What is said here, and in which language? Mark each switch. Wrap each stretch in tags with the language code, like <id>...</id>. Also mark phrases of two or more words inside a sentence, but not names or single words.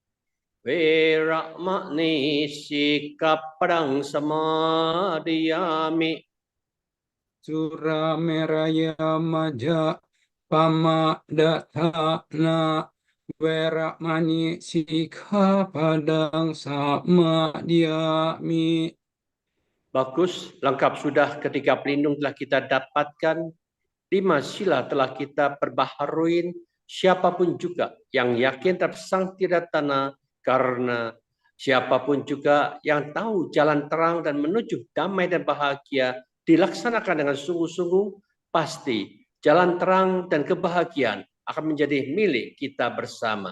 <pi>Veramani sikkhapadang samadhiyami. Surameraya maja pamadatthana weramani sikkhapadang samadhiyami.</pi> <id>Bagus, lengkap sudah. Ketiga pelindung telah kita dapatkan. 5 sila telah kita perbaharuin. Siapapun juga yang yakin tersang tidak tanah, karena siapapun juga yang tahu jalan terang dan menuju damai dan bahagia dilaksanakan dengan sungguh-sungguh, pasti jalan terang dan kebahagiaan akan menjadi milik kita bersama.</id>